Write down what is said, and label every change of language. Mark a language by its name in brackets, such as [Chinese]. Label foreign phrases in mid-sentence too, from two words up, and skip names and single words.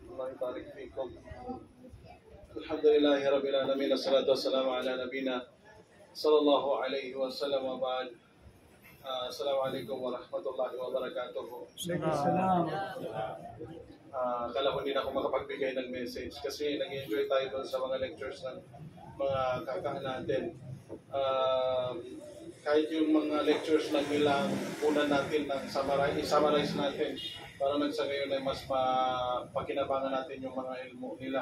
[Arabic] ويبارك فيكم. الحمد لله رب العالمين والصلاة والسلام على نبينا صلى الله عليه وسلم وبعد. السلام عليكم ورحمة الله وبركاته. [Filipino] Akala ko hindi na ako makapagbigay ng message kasi nag-enjoy tayo doon sa mga lectures ng mga kakaan natin. Kahit yung mga lectures lang nilang una natin ng i-summarize natin para nang sa ngayon ay mas mapakinabangan natin yung mga ilmu nila.